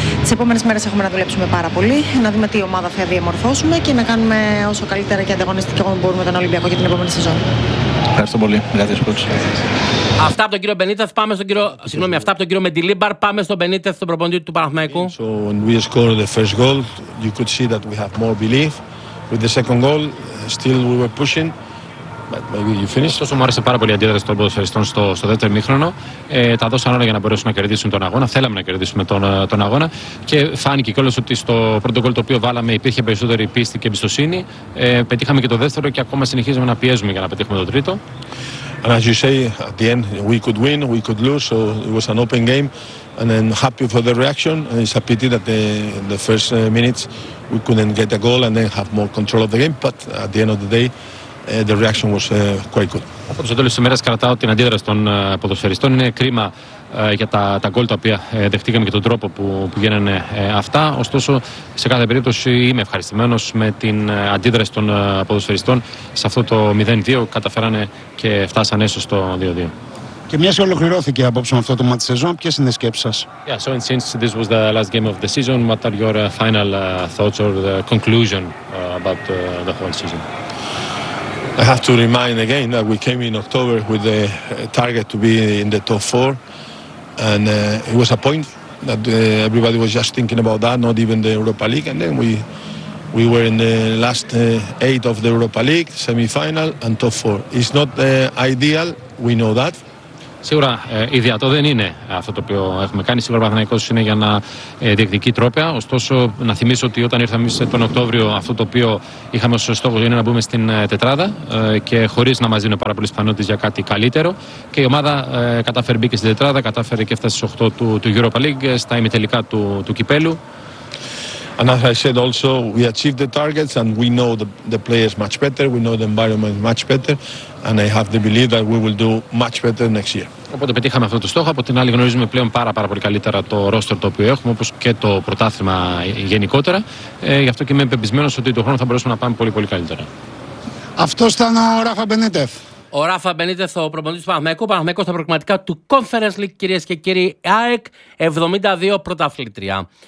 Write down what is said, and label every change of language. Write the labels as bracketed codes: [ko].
[el] Τις επόμενες μέρες έχουμε να δουλέψουμε πάρα πολύ, να δούμε τι ομάδα θα διαμορφώσουμε και να κάνουμε όσο καλύτερα και ανταγωνιστικό μπορούμε τον Ολυμπιακό για την επόμενη σεζόν. Ευχαριστώ πολύ. Ευχαριστώ πολύ. Αυτά από τον κύριο Μπενίτεθ, πάμε στον κύριο. Συγγνώμη, αυτά από τον κύριο Μεντιλίμπαρ, πάμε στον Μπενίτεθ, τον προπονητή του Παναθηναϊκού. [en] So when we score the first goal, you could see that we have more belief. With the second goal, still we were pushing. [el] Ωστόσο, μου άρεσε πάρα πολύ η αντίδραση των ποδοσφαιριστών στο δεύτερο ημίχρονο. Τα δώσαν όλα για να μπορέσουν να κερδίσουν τον αγώνα. Θέλαμε να κερδίσουμε τον αγώνα. Και φάνηκε κιόλας ότι στο πρώτο γκολ το οποίο βάλαμε υπήρχε περισσότερη πίστη και εμπιστοσύνη. Πετύχαμε και το δεύτερο και ακόμα συνεχίζουμε να πιέζουμε για να πετύχουμε το τρίτο. [en] And as you say, at the end, we could win, we could lose. So it was an open game. And I'm happy for the reaction. And it's a pity that the first minutes we couldn't get a goal and then have more control of the game. But at the end of the day, the reaction was quite good. [el] Όπως στο τέλος της ημέρας κρατάω την αντίδραση των ποδοσφαιριστών. Είναι κρίμα για τα γκολ τα οποία δεχτήκαμε και τον τρόπο που γίνανε αυτά. Ωστόσο, σε κάθε περίπτωση είμαι ευχαριστημένος με την αντίδραση των ποδοσφαιριστών σε αυτό το 0-2. Καταφέρανε και φτάσανε έσω στο 2-2. Και μια και ολοκληρώθηκε απόψε με αυτό το ματς σεζόν, ποιες είναι οι σκέψεις σας? [en] Yeah, so since this was the last game of the season, what are your final thoughts or the conclusion about the whole season? I have to remind again that we came in October with the target to be in the top four, and it was a point that everybody was just thinking about that, not even the Europa League, and then we were in the last eight of the Europa League, semi-final and top four. It's not ideal, we know that. [el] Σίγουρα ιδιατό δεν είναι αυτό το οποίο έχουμε κάνει. Σίγουρα ο Παναθηναϊκός είναι για να διεκδικεί τρόπαια. Ωστόσο, να θυμίσω ότι όταν ήρθαμε εμείς τον Οκτώβριο, αυτό το οποίο είχαμε ως στόχο είναι να μπούμε στην τετράδα και χωρίς να μας δίνουν πάρα πολλές πιθανότητες για κάτι καλύτερο. Και η ομάδα κατάφερε μπήκε στην τετράδα, κατάφερε και έφτασε στις 8 του Europa League, στα ημιτελικά του κυπέλου. [en] And as I said also, we achieved the targets and we know the players much better, we know the environment much better and I have the belief that we will do much better next year. [el] Οπότε πετύχαμε αυτό το στόχο, από την άλλη γνωρίζουμε πλέον πάρα πολύ καλύτερα το roster το οποίο έχουμε, όπως και το πρωτάθλημα γενικότερα. Γι' αυτό και είμαι πεπισμένος ότι τον χρόνο θα μπορέσουμε να πάμε πολύ πολύ καλύτερα. Αυτό ήταν ο Ράφα Μπενίτεθ. Ο Ράφα Μπενίτεθ, ο προπονητής του Παναθηναϊκού. Παναθηναϊκός στα προκριματικά του Conference League, κυρίες και κύριοι, ΑΕΚ 72 πρωταθλήτρια.